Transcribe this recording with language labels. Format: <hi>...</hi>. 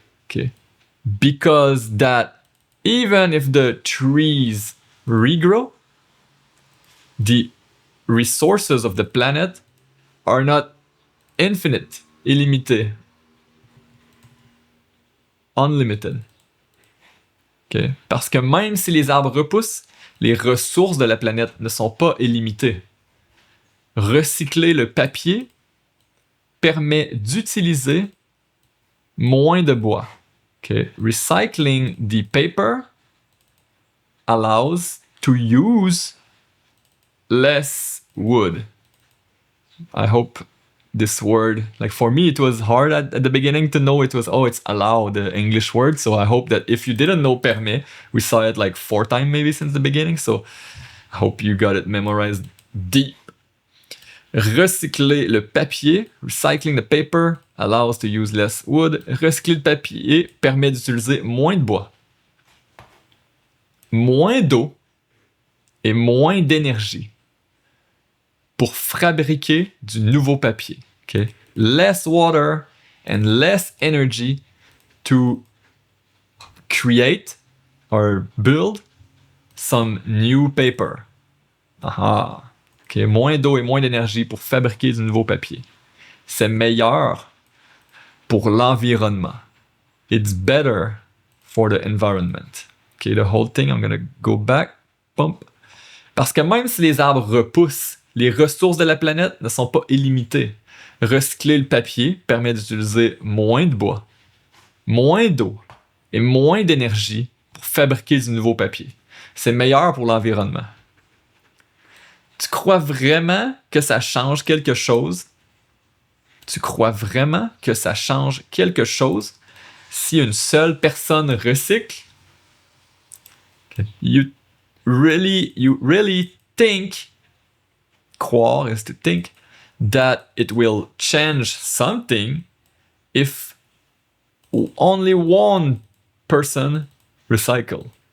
<en>Okay? Because that even if the trees regrow, the resources of the planet are not infinite, illimité, unlimited. Okay?</en> <fr>Parce que même si les arbres repoussent, les ressources de la planète ne sont pas illimitées. recycler le papier permet d'utiliser moins de bois.</fr> <en>Okay? Recycling the paper allows to use less wood. I hope this word, like for me, it was hard at the beginning to know it's allow, the English word. So I hope that if you didn't know permet, we saw it like 4 times maybe since the beginning. So I hope you got it memorized deep.</en> <fr>Recycler le papier,</fr> <en>recycling the paper allows to use less wood.</en> <fr>Recycler le papier permet d'utiliser moins de bois, moins d'eau et moins d'énergie pour fabriquer du nouveau papier.</fr> <en>Okay? Less water and less energy to create or build some new paper. Aha. Okay?</en> <fr>Moins d'eau et moins d'énergie pour fabriquer du nouveau papier. C'est meilleur pour l'environnement.</fr> <en>It's better for the environment. Okay, the whole thing, I'm gonna go back. Bump.</en> <fr>Parce que même si les arbres repoussent, les ressources de la planète ne sont pas illimitées. Recycler le papier permet d'utiliser moins de bois, moins d'eau et moins d'énergie pour fabriquer du nouveau papier. C'est meilleur pour l'environnement. Tu crois vraiment que ça change quelque chose? Tu crois vraiment que ça change quelque chose si une seule personne recycle?</fr> <en>Okay. You really think, croire is to think, that it will change something if only one person recycle.</en>